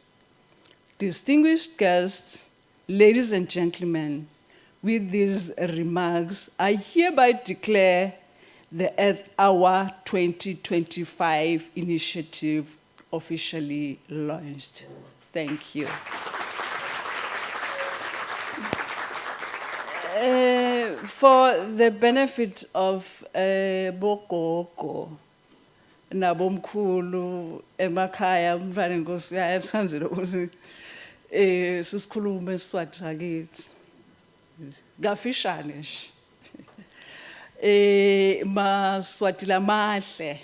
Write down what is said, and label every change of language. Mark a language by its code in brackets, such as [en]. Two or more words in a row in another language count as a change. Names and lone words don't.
[en] Distinguished guests, ladies and gentlemen, with these remarks, I hereby declare the Earth Hour 2025 initiative officially launched. Thank you. For the benefit of [ss] Bogogo, Nabomkulu, Emakaya, Mfana Nkosi uyayathandela ukuthi sisikhulume isiSwati sakithi. Gafishane nje. Maswati lamahle.